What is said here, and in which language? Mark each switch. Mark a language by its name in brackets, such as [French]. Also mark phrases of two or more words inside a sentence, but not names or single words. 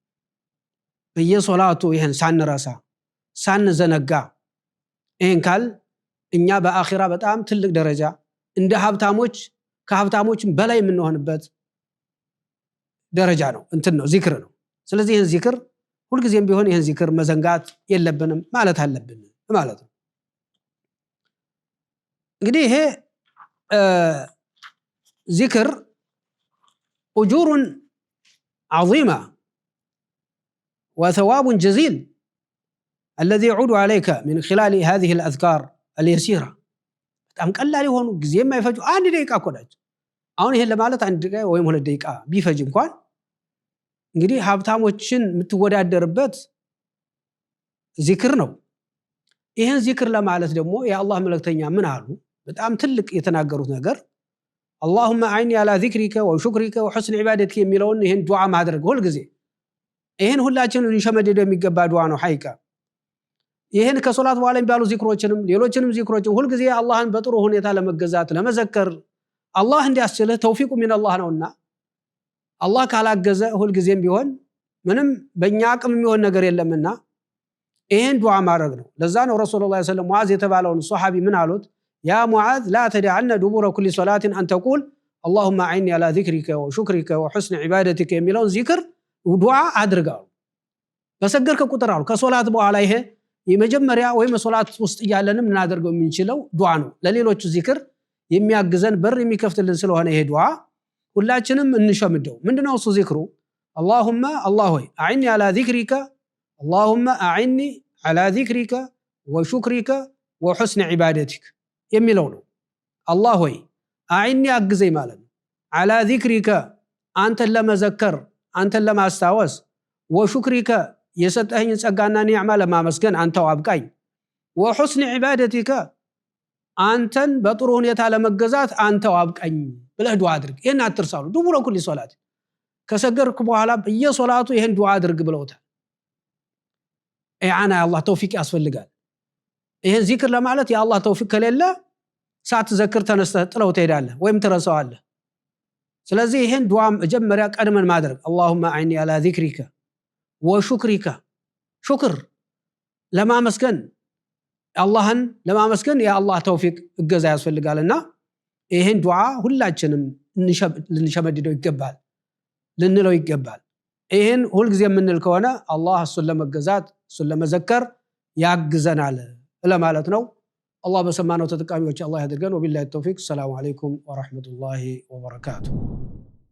[Amharic] በየሶላቱ ይሄን ሳንረሳ ሳንዘነጋ ይሄን ካል እኛ በአኺራ በጣም ትልቅ ደረጃ እንደ ሀብታሞች ከሀብታሞችም በላይ የምንሆንበት ደረጃ ነው እንትን ነው ዚክር ነው ስለዚህ ይሄን ዚክር ሁሉ ጊዜም ቢሆን ይሄን ዚክር መዘንጋት የለብንም ማለት አለብን ማለት ነው እንግዲህ ይሄ ዚክር [Arabic] أجور عظيمة وثواب جزيل الذي يعود عليك من خلال هذه الأذكار اليسيرة [Amharic] በጣም ቀላል የሆኑ ጊዜ የማይፈጁ አንድ ደቂቃ እኮ ናቸው አሁን ይሄን ለማለት አንድ ደቂቃ ወይም ሁለት ደቂቃ ቢፈጅ እንኳን እንግዲህ ሀብታሞችን የምትወዳደርበት ዚክር ነው ይሄን ዚክር ለማለት ደግሞ የአላህ መልእክተኛ ምን አሉ? በጣም ትልቅ የተናገሩት ነገር [Arabic] اللهم اعني على ذكرك وشكرك وحسن عبادتك [Amharic] የሚለውን ይሄን ዱዓ ማድረግ ሁሉ ጊዜ ይሄን ሁላችንም እንሸመደደው የሚገባ ዱዓ ነው ሐቂቃ ይሄን ከሶላት በኋላ የሚባሉ ዚክሮችንም ሌሎችንም ዚክሮችን ሁሉ ጊዜ አላህን በጥሩ ሁኔታ ለመገዛት ለመዘከር አላህ እንዲያስችልህ ተውፊቁ ሚን አላህ ነውና አላህ ካላገዘ ሁሉ ጊዜም ቢሆን ምንም በእኛ አቅም የሚሆን ነገር የለምና ይሄን ዱዓ ማድረግ ነው ለዛ ነው [Arabic] رسول الله صلى الله عليه وسلم [Amharic] ሙዓዝ የተባለውን ሱሐቢ ምን አሉት [Arabic] يا معاذ لا تدعنا دبور كل صلاة أن تقول اللهم أعني على ذكرك وشكرك وحسن عبادتك [Amharic] የሚለውን ዚክር ዱዓ አድርጋው በሰገድከ ቁጥር አሉ ከሶላት በኋላ ይሄ የመጀመሪያ ወይ ሶላት ውስጥ ያለንም እናደርገው የምንችለው ዱዓ ነው ለሌሎች ዚክር የሚያግዘን በር የሚከፍትልን ስለሆነ ይሄ ዱዓ ሁላችንም እንሸምደው ምንድነው እሱ ዚክሩ [Arabic] اللهم الله ሆይ أعني على ذكرك اللهم أعني على ذكرك وشكرك وحسن عبادتك የሚለው [Amharic] ነው አላህ ሆይ አዕኒ አግዘኝ ማለት ነው [Arabic] على ذكرك [Amharic] አንተን ለመዘከር አንተን ለማስታወስ ወሹክሪከ የሰጠኸኝ ጸጋና ኒዕማ ለማመስገን አንተው አብቃኝ [Arabic] وحسن عبادتك [Amharic] አንተን በጥሩ ሁኔታ ለመገዛት አንተው አብቃኝ ብለህ ዱዓ አድርግ ይሄን አትርሳሉ [Arabic] دبر كل صلاة [Amharic] ከሰገርክ በኋላ በየሶላቱ ይሄን ዱዓ አድርግ ብለውታል ኢዓና አላህ ተውፊቅ ያስፈልጋል ይሄን ዚክር ለማለት የአላህ ተውፊቅ ከሌለ ሳትዘክር ተነስተህ ጥለው ትሄዳለህ ወይም ትረሳዋለህ ስለዚህ ይሄን ዱዓ መጀመሪያ ቀድመን ማድረግ [Arabic] اللهم اعني على ذكرك وشكرك [Amharic] شكر ለማመስገን አላህን ለማመስገን የአላህ ተውፊቅ እገዛ ያስፈልጋልና ይሄን ዱዓ ሁላችንም ልንሸመድደው ይገባል ልንለው ይገባል ይሄን ሁሉ ጊዜ የምንል ከሆነ አላህ እሱን ለመገዛት እሱን ለመዘከር ያግዘናል ለማለት ነው [Arabic] الله بسمانه تتقامي وجه الله يدرجن وبالله التوفيق السلام عليكم ورحمة الله وبركاته